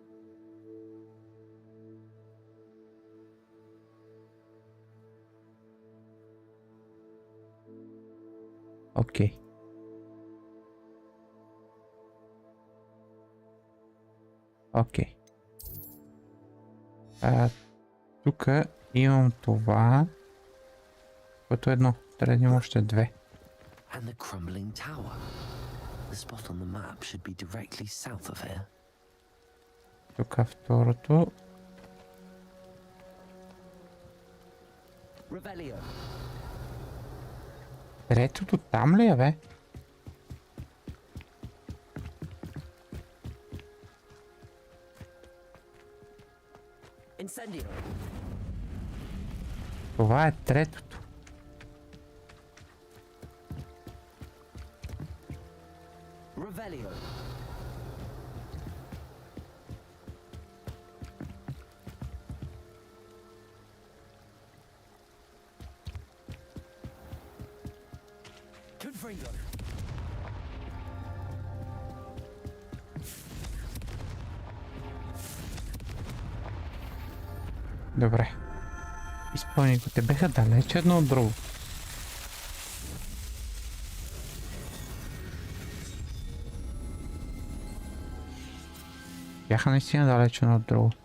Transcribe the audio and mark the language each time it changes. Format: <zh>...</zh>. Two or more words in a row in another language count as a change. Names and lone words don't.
<bg>Окей. Окей. Тук имам това, което е едно. Трябва да имам още две.</bg> <en>And the crumbling tower. The spot on the map should be directly south of here.</en> <bg>Тук второто. Revelio. Третото там ли е, бе? Incendio. Това е третото. Revelio. Confringo. Добре. Изпълних го. Те беха далеч едно от друго. Бяха наистина далеч едно от друго.</bg>